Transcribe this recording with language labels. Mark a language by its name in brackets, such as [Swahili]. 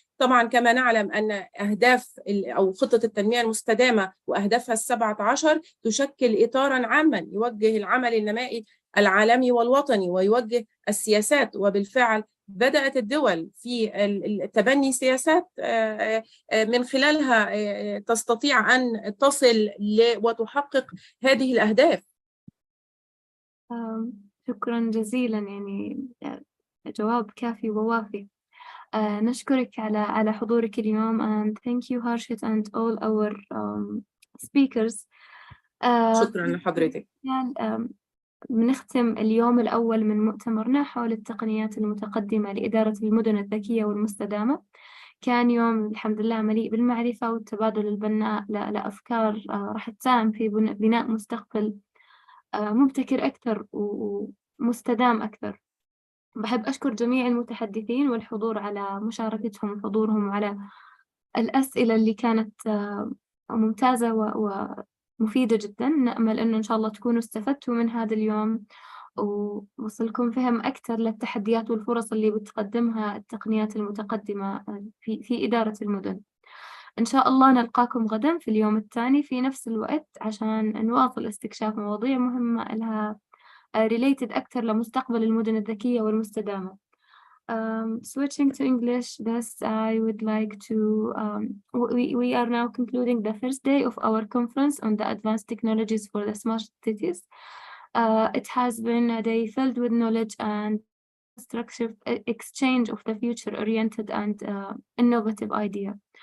[Arabic] طبعا كما نعلم أن أهداف أو خطة التنمية المستدامة وأهدافها ال 17 تشكل إطارا عاما يوجه العمل النمائي العالمي والوطني ويوجه السياسات، وبالفعل بدأت الدول في تبني سياسات من خلالها تستطيع أن تصل وتحقق هذه الأهداف. شكرا جزيلا، يعني جواب كافي ووافي. نشكرك على حضورك اليوم [English] and thank you Harshit and all our speakers. [Arabic] شكرا لحضرتك. بنختم اليوم الأول من مؤتمرنا حول التقنيات المتقدمة لإدارة المدن الذكية والمستدامة. كان يوم الحمد لله مليء بالمعرفة والتبادل البناء لأفكار راح تساهم في بناء مستقبل مبتكر أكثر ومستدام أكثر. بحب أشكر جميع المتحدثين والحضور على مشاركتهم وحضورهم وعلى الأسئلة اللي كانت ممتازة ومفيدة جدا. نأمل أنه إن شاء الله تكونوا استفدتوا من هذا اليوم ووصلكم فهم أكثر للتحديات والفرص اللي بتقدمها التقنيات المتقدمة في إدارة المدن. إن شاء الله نلقاكم غدا في اليوم الثاني في نفس الوقت عشان نواصل استكشاف مواضيع مهمة لها related أكثر لمستقبل المدن الذكية والمستدامة. [English] Switching to English, thus I would like to, we are now concluding the first day of our conference on the advanced technologies for the smart cities. It has been a day filled with knowledge and structured exchange of the future-oriented and innovative idea.